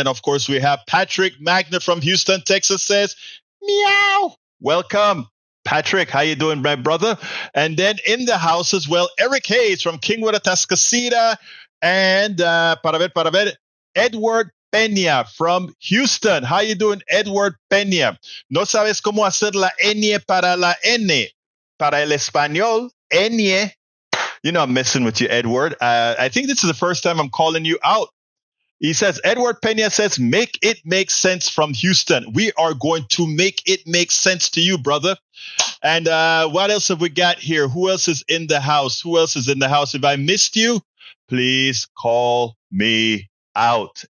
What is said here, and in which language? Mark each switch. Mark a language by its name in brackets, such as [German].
[English] And of course, we have Patrick Magna from Houston, Texas says, meow. Welcome. Patrick, how you doing, my brother? And then in the house as well, Eric Hayes from Kingwood, Atascocita. And [Spanish] para ver, [English] Edward Peña from Houston. How you doing, Edward Peña? [Spanish] No sabes cómo hacer la ñ para la N. Para el español, ñ. [English] You know I'm messing with you, Edward. I think this is the first time I'm calling you out. He says, Edward Peña says, make it make sense from Houston. We are going to make it make sense to you, brother. And what else have we got here? Who else is in the house? If I missed you, please call me out.